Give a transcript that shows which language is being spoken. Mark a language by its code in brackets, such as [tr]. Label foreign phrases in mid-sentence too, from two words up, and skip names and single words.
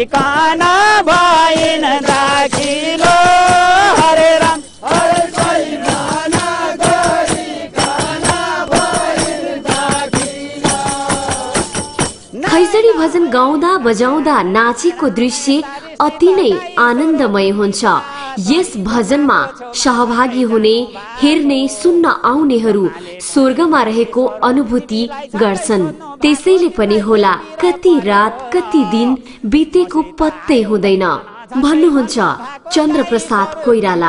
[ne] काना भइन दाखिलो हरे राम, हरे कई माना गरी काना भइन दाखिलो। खैजडी भजन गाउँदा बजाउँदा नाचेको दृश्य अति नै आनन्दमय हुन्छ। यस भजनमा सहभागी हुने, हेर्ने, सुन्न आउनेहरू स्वर्गमा रहेको अनुभूति गर्छन्। त्यसैले पनि होला कति रात कति दिन बितेको पत्तै हुँदैन भन्नुहुन्छ चन्द्रप्रसाद कोइराला।